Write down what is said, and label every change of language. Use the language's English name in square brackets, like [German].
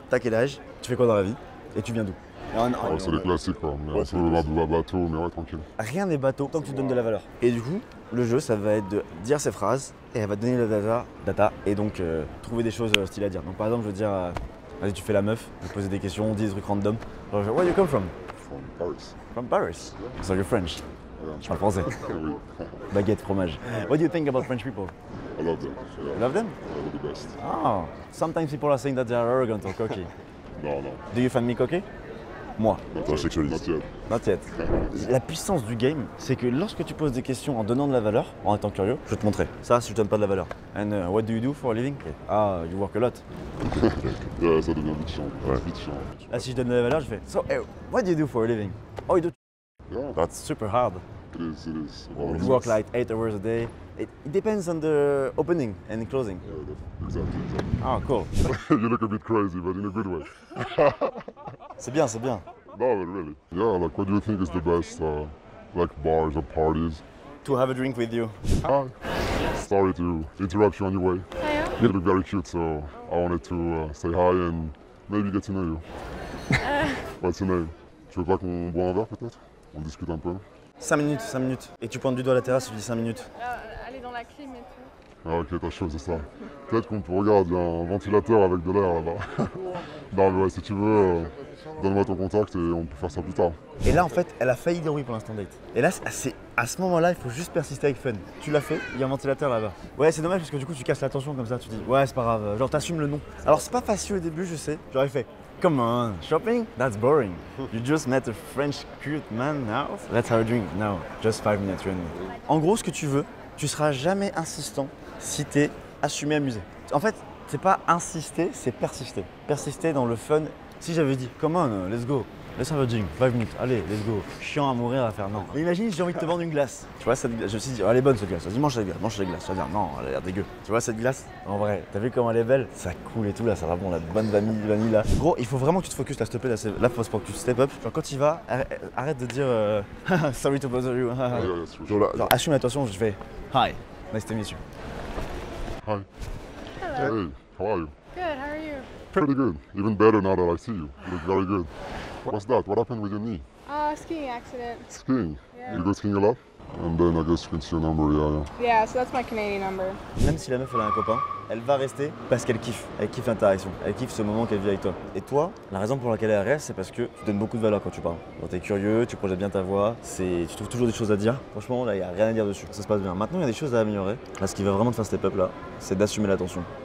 [French] T'as quel âge? Tu fais quoi dans la vie? Et tu viens d'où? c'est les classiques quoi, mais un peu bateau, mais ouais, tranquille. Rien n'est bateau tant que tu donnes de la valeur. Et du coup, le jeu, ça va être de dire ces phrases et elle va te donner la data et donc trouver des choses stylées à dire. Donc par exemple, je veux dire, vas-y, tu fais la meuf, je vais poser des questions, on dit des trucs random. [English] Genre, where you come from? From Paris. From Paris. So you're French. [French] Je parle français. Oui. Baguette, fromage. [English] What do you think about French people? I love them. You love them? They're the best. Oh, sometimes people are saying that they are arrogant or cocky. [French] Non. [English] Do you find me cocky? Moi. [French] Attends, sexualiste. [English] Not yet. [French] La puissance du game, c'est que lorsque tu poses des questions en donnant de la valeur, en étant curieux, je vais te montrer. Ça, si je donne pas de la valeur. [English] And what do you do for a living? Ah, you work a lot. [French] Ouais, ça devient vite chiant. Ouais. Vite chiant. Là, si je donne de la valeur, je fais [English] So, hey, what do you do for a living? Oh, you do. Yeah, That's super hard. it is. You work like 8 hours a day. It depends on the opening and closing. Yeah, exactly. Ah, cool. You look a bit crazy, but in a good way. [French] C'est bien, c'est bien. [English] No, but really. Yeah, like what do you think is the best, like bars or parties? To have a drink with you. Hi. Sorry to interrupt you on your way. Hiya. You look very cute, so I wanted to say hi and maybe get to know you. What's your name? [French] Tu veux pas qu'on boit un verre peut-être? On discute un peu. 5 minutes, 5 minutes. Et tu pointes du doigt à la terrasse, tu dis 5 minutes. Aller dans la clim et tout. Ah ok, t'as chaud, c'est ça. Peut-être qu'on peut regarder un ventilateur avec de l'air là-bas. Non mais ouais, si tu veux, donne-moi ton contact et on peut faire ça plus tard. Et là, en fait, elle a failli dire oui pour l'instant date. Et là, à ce moment-là, il faut juste persister avec fun. Tu l'as fait, il y a un ventilateur là-bas. Ouais, c'est dommage parce que du coup, tu casses l'attention comme ça. Tu dis, ouais, c'est pas grave. Genre, t'assumes le nom. Alors, c'est pas facile au début, je sais. J'aurais fait, [English] come on, shopping? That's boring. You just met a French cute man now. Let's have a drink. No, just 5 minutes. [French] En gros, ce que tu veux, tu seras jamais insistant si t'es assumé, amusé. En fait, c'est pas insister, c'est persister. Persister dans le fun. Si j'avais dit, [English] come on, let's go. [French] laisse un voting, 5 minutes, allez, let's go. Chiant à mourir à faire non. Mais imagine si j'ai envie de te vendre une glace. Tu vois cette glace, je me suis dit, oh, elle est bonne cette glace. Vas-y, mange cette glace. Tu vas dire, non, elle a l'air dégueu. Tu vois cette glace? En vrai, t'as vu comment elle est belle? Ça coule et tout là, ça va bon, la bonne vanille là. Gros, il faut vraiment que tu te focuses là, s'il te plaît. Là, faut que tu step up. Genre, quand il va, arrête de dire [English] sorry to bother you. [French] Genre, assume l'attention, je fais [English] hi, nice to meet you. Hi. Hello. Hey, how are you? Good, how are you? Pretty good. Even better now that I see you. You look very good. What's that? What happened with your knee? Skiing accident. Skiing. Yeah. You go skiing a lot? And then I guess you can see your number, yeah. Yeah, so that's my Canadian number. [French] Même si la meuf elle a un copain, elle va rester parce qu'elle kiffe l'interaction, elle kiffe ce moment qu'elle vit avec toi. Et toi, la raison pour laquelle elle reste, c'est parce que tu donnes beaucoup de valeur quand tu parles. T'es curieux, tu projettes bien ta voix, tu trouves toujours des choses à dire. Franchement, là, il n'y a rien à dire dessus, ça se passe bien. Maintenant, il y a des choses à améliorer. Là, ce qui va vraiment te faire step up là, c'est d'assumer l'attention.